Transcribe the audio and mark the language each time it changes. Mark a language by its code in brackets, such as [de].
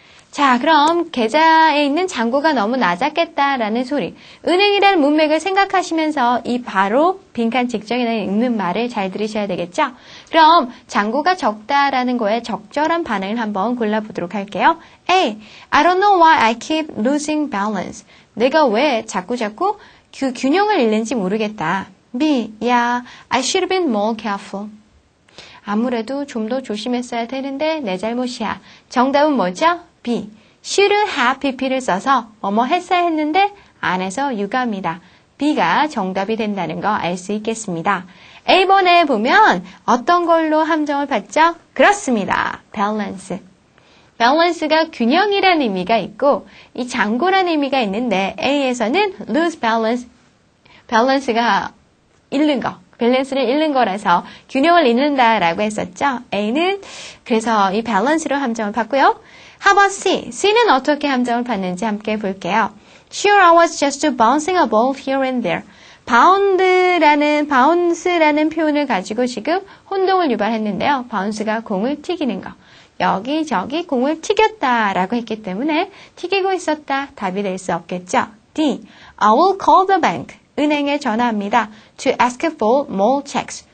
[ko] 자, 그럼 계좌에 있는 잔고가 너무 낮았겠다라는 소리. 은행이라는 문맥을 생각하시면서 이 바로 빈칸 직전에 읽는 말을 잘 들으셔야 되겠죠? 그럼 잔고가 적다라는 거에 적절한 반응을 한번 골라보도록 할게요. A. [en] I don't know why I keep losing balance. [ko] 내가 왜 자꾸 그 균형을 잃는지 모르겠다. B. [en] Yeah, I should have been more careful. [ko] 아무래도 좀 더 조심했어야 되는데 내 잘못이야. 정답은 뭐죠? B. should have pp를 써서 뭐뭐 했어야 했는데 안 해서 유가입니다. B가 정답이 된다는 거 알 수 있겠습니다. A번에 보면 어떤 걸로 함정을 받죠? 그렇습니다. balance. balance가 균형이라는 의미가 있고 이 잔고라는 의미가 있는데 A에서는 [en] lose balance, [ko] balance가 잃는 거. 밸런스를 잃는 거라서 균형을 잃는다라고 했었죠. A는 그래서 이 밸런스로 함정을 받고요. [en] How about C? [ko] C는 어떻게 함정을 받는지 함께 볼게요. [en] Sure, I was just bouncing a ball here and there. [ko] 바운스라는 표현을 가지고 지금 혼동을 유발했는데요. 바운스가 공을 튀기는 거. 여기저기 공을 튀겼다라고 했기 때문에 튀기고 있었다. 답이 될 수 없겠죠. [en] D. I will call the bank. [ko] 은행에 전화합니다. [en] To ask for more checks.